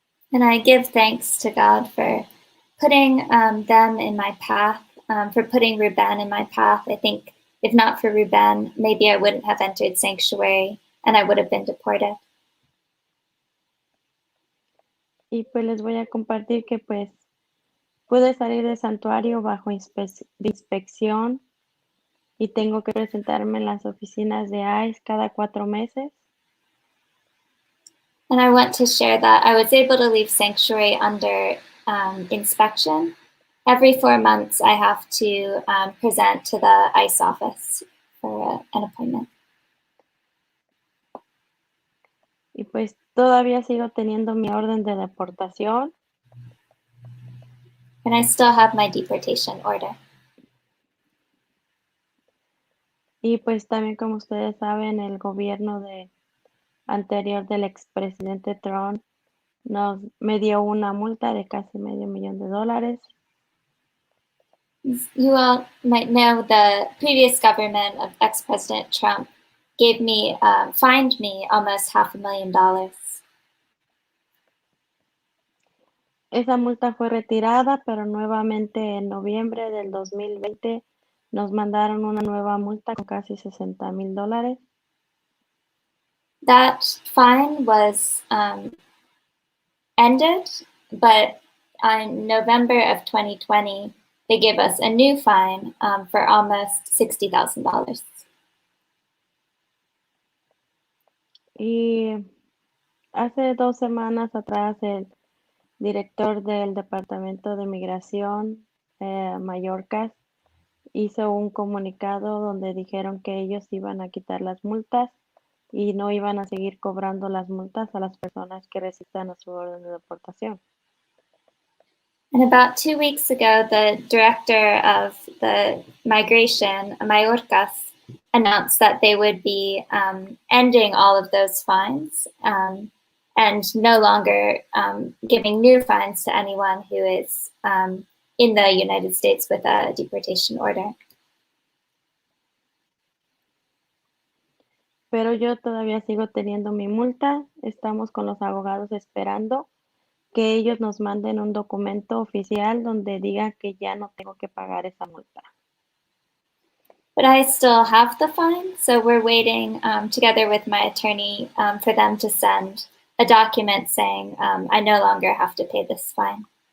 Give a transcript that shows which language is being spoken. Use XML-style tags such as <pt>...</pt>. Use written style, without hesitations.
<en>And I give thanks to God for putting them in my path, for putting Rubén in my path. I think if not for Rubén, maybe I wouldn't have entered sanctuary and I would have been deported.</en> <es>Y pues les voy a compartir que pues pude salir del santuario bajo inspección y tengo que presentarme en las oficinas de ICE cada 4 meses.</es> <en>And I want to share that I was able to leave sanctuary under inspection. Every 4 months, I have to present to the ICE office for an appointment.</en> <es>Y pues todavía sigo teniendo mi orden de deportación.</es> <en>And I still have my deportation order.</en> <es>Y pues también, como ustedes saben, el gobierno anterior del expresidente Trump me dio una multa de casi $500,000.</es> <en>You all might know the previous government of ex-President Trump fined me almost $500,000.</en> <es>Esa multa fue retirada, pero nuevamente en noviembre del 2020 nos mandaron una nueva multa con casi $60,000.</es> <en>That fine was ended, but on November of 2020, they gave us a new fine for almost $60,000.</en> <es>Y hace 2 semanas atrás el director del Departamento de Migración, Mallorca, hizo un comunicado donde dijeron que ellos iban a quitar las multas y no iban a seguir cobrando las multas a las personas que resistan a su orden de deportación.</es> <en>And about 2 weeks ago, the director of the migration, Mayorkas, announced that they would be ending all of those fines and no longer giving new fines to anyone who is in the United States with a deportation order.</en> <es>Pero yo todavía sigo teniendo mi multa. Estamos con los abogados esperando que ellos nos manden un documento oficial donde diga que ya no tengo que pagar esa multa.</es> <en>But I still have the fine, so we're waiting together with my attorney for them to send a document saying I no longer have to pay this fine.</en>